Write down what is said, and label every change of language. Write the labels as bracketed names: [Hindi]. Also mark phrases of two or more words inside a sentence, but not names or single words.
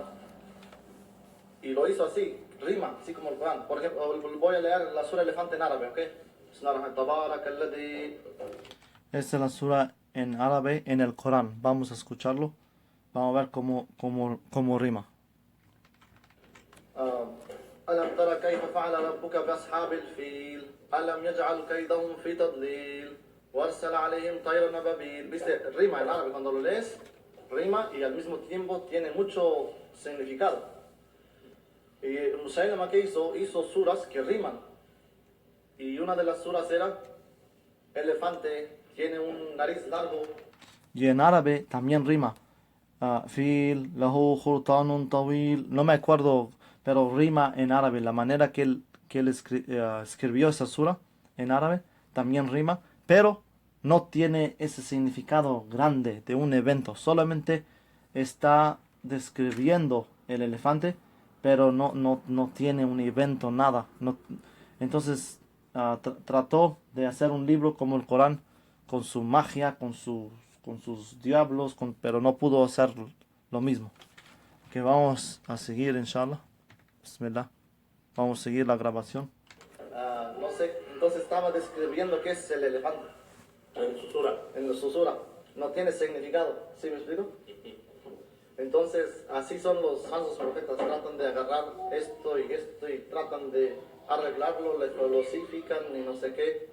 [Spanish] Y lo hizo así, rima, así como el Corán. Por ejemplo, voy a leer la sura elefante en árabe, ¿ok? Esta es la sura en árabe en el Corán. Vamos a escucharlo. Vamos a ver cómo rima. [Arabic] ألم تر كيف فعل فعل ربك بأصحاب الفيل ألم يجعل كيدهم في تضليل وأرسل عليهم طيرا أبابيل. [Spanish] Viste, rima en árabe, cuando lo lees, rima y al mismo tiempo tiene mucho significado. Y Musaylama que hizo suras que riman. Y una de las suras era elefante, tiene un nariz largo. Y en árabe también rima. [Arabic] فيل، له خرطوم طويل. [Spanish] No me acuerdo, pero rima en árabe. La manera que él escribió esa sura en árabe también rima, pero no tiene ese significado grande de un evento. Solamente está describiendo el elefante, pero no tiene un evento, nada. Entonces trató de hacer un libro como el Corán, con su magia, con sus diablos, pero no pudo hacer lo mismo. Que vamos a seguir, inshallah. Bismillah. Vamos a seguir la grabación. No sé, entonces estaba describiendo qué es el elefante. En su sura. En la susura. No tiene significado. ¿Sí me explico? Entonces, así son los falsos profetas. Tratan de agarrar esto y tratan de arreglarlo, le filosifican y no sé qué.